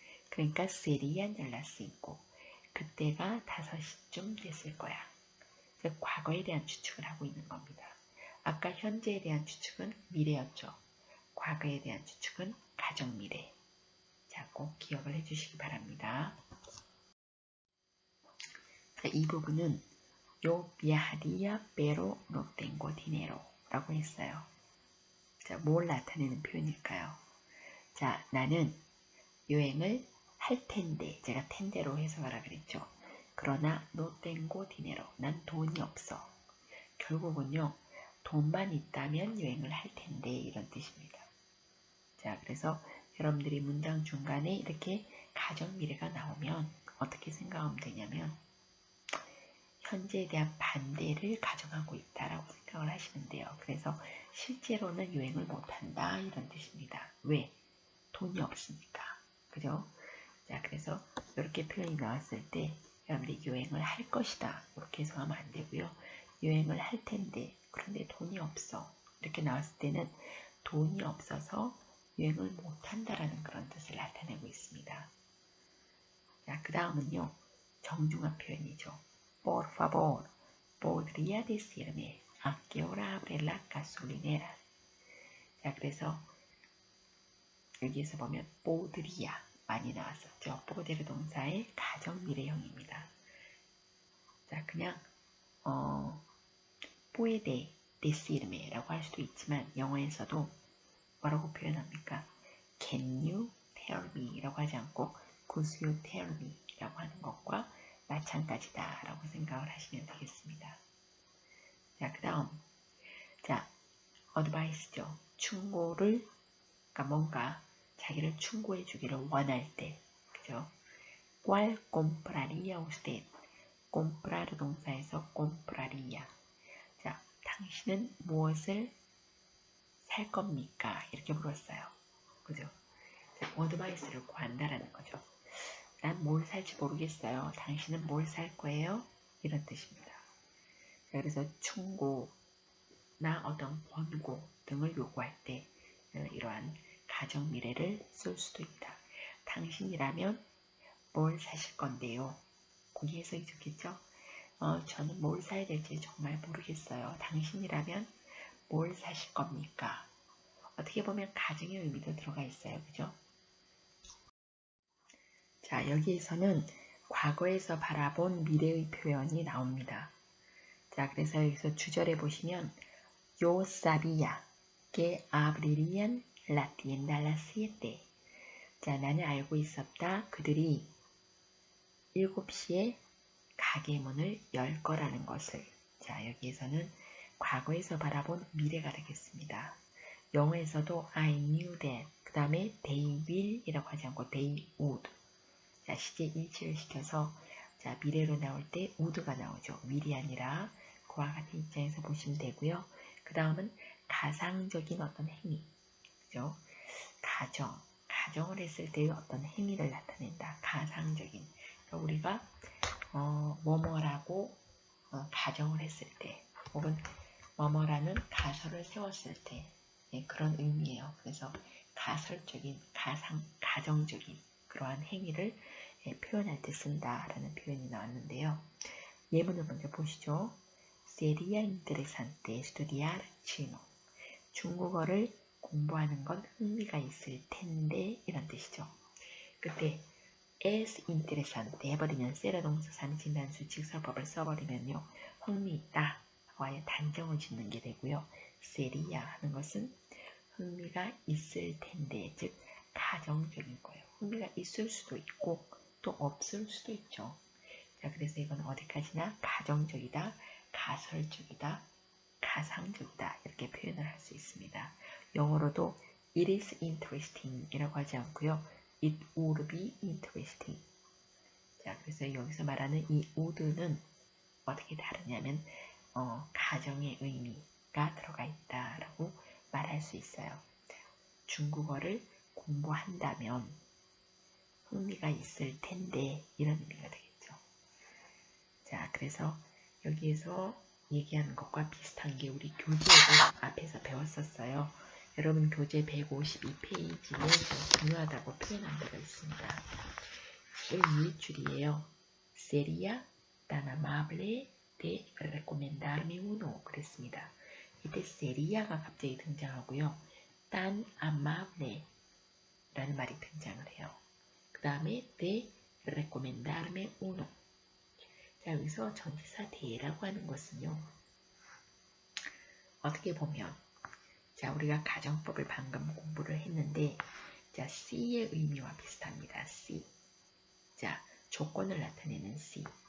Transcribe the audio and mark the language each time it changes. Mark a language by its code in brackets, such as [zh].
[ko] 그러니까 세리안 연락쓰고 그때가 5시쯤 됐을 거야. 즉 과거에 대한 추측을 하고 있는 겁니다. 아까 현재에 대한 추측은 미래였죠. 과거에 대한 추측은 가정 미래. 자, 꼭 기억을 해주시기 바랍니다. 자, 이 부분은 [es] Yo viajaría pero no tengo dinero [ko] 라고 했어요. 자, 뭘 나타내는 표현일까요? 자, 나는 여행을 할 텐데, 제가 텐데로 해석하라 그랬죠. 그러나 [es] no tengo dinero, [ko] 난 돈이 없어. 결국은요, 돈만 있다면 여행을 할 텐데 이런 뜻입니다. 자, 그래서 여러분들이 문장 중간에 이렇게 가정 미래가 나오면 어떻게 생각하면 되냐면 현재에 대한 반대를 가정하고 있다라고 생각을 하시면 돼요. 그래서 실제로는 여행을 못한다 이런 뜻입니다. 왜? 돈이 없으니까. 그죠? 자, 그래서 이렇게 표현이 나왔을 때 여러분들이 여행을 할 것이다 이렇게 해석하면 안 되고요. 여행을 할 텐데 그런데 돈이 없어 이렇게 나왔을 때는 돈이 없어서 여행을 못한다라는 그런 뜻을 나타내고 있습니다. 자, 그 다음은요. 정중한 표현이죠. [es] Por favor, podría decirme a qué hora abre la gasolinera. [ko] 자, 그래서 여기에서 보면 podría 많이 나왔었죠. 포데르 동사의 가정 미래형입니다. 자, 그냥 puede decirme 라고 할 수도 있지만 영어에서도 뭐라고 표현합니까? [en] Can you tell me [ko] 라고 하지 않고 [en] could you tell me [ko] 라고 하는 것과 마찬가지다 라고 생각을 하시면 되겠습니다. 자, 그 다음 자, 어드바이스죠. 충고를 그러니까 뭔가 자기를 충고해 주기를 원할 때 그죠? [es] ¿Cuál compraría usted? [ko] comprar 동사에서 compraría. 자, 당신은 무엇을 살 겁니까? 이렇게 물었어요. 그죠? 자, 어드바이스를 구한다라는 거죠. 난 뭘 살지 모르겠어요. 당신은 뭘 살 거예요? 이런 뜻입니다. 자, 그래서 충고나 어떤 권고 등을 요구할 때 이러한 가정 미래를 쓸 수도 있다. 당신이라면 뭘 사실 건데요? 거기 해석이 좋겠죠? 저는 뭘 사야 될지 정말 모르겠어요. 당신이라면 뭘 사실 겁니까? 어떻게 보면 가정의 의미도 들어가 있어요. 그죠? 자, 여기에서는 과거에서 바라본 미래의 표현이 나옵니다. 자, 그래서 여기서 주절에 보시면 [es] Yo sabía que abrirían la tienda a las 7. [ko] 자, 나는 알고 있었다. 그들이 7시에 가게 문을 열 거라는 것을. 자, 여기에서는 과거에서 바라본 미래가 되겠습니다. [en] 영어에서도 I knew that. [ko] 그 다음에 they will 이라고 하지 않고 they would. 자, 시제 일치를 시켜서 자, 미래로 나올 때 would가 나오죠. will이 아니라 그와 같은 입장에서 보시면 되고요. 그 다음은 가상적인 어떤 행위. 그죠? 가정을 했을 때의 어떤 행위를 나타낸다. 가상적인. 그러니까 우리가 뭐뭐라고 가정을 했을 때 혹은 뭐뭐라는 가설을 세웠을 때 그런 의미예요. 그래서 가설적인, 가정적인 그러한 행위를 표현할 때 쓴다라는 표현이 나왔는데요. 예문을 먼저 보시죠. [es] Sería interesante estudiar chino. [ko] 중국어를 공부하는 건 흥미가 있을 텐데 이런 뜻이죠. 그때 es interesante 해버리면 세라 동사 3인 단수 직설법을 써버리면요. 흥미있다 와의 단정을 짓는 게 되고요. sería 하는 것은 흥미가 있을 텐데 즉 가정적인 거예요. 흥미가 있을 수도 있고 또 없을 수도 있죠. 자, 그래서 이건 어디까지나 가정적이다, 가설적이다, 가상적이다 이렇게 표현을 할 수 있습니다. 영어로도 [en] it is interesting [ko] 이라고 하지 않고요. [en] it would be interesting. [ko] 자, 그래서 여기서 말하는 이 would는 어떻게 다르냐면 가정의 의미가 들어가 있다라고 말할 수 있어요. 중국어를 공부한다면 흥미가 있을 텐데 이런 의미가 되겠죠. 자, 그래서 여기에서 얘기하는 것과 비슷한 게 우리 교재에서 앞에서 배웠었어요. 여러분 교재 152페이지에 중요하다고 표현한 데가 있습니다. 1줄이에요. [es] Sería tan amable de recomendarme uno. [ko] 그랬습니다. 이때 sería가 갑자기 등장하고요. tan amable 라는 말이 등장을 해요. 그 다음에 [es] de recomendarme uno. [ko] 자, 여기서 전치사 de라고 하는 것은요. 어떻게 보면 자, 우리가 가정법을 방금 공부를 했는데 자, C의 의미와 비슷합니다. C. 자, 조건을 나타내는 C.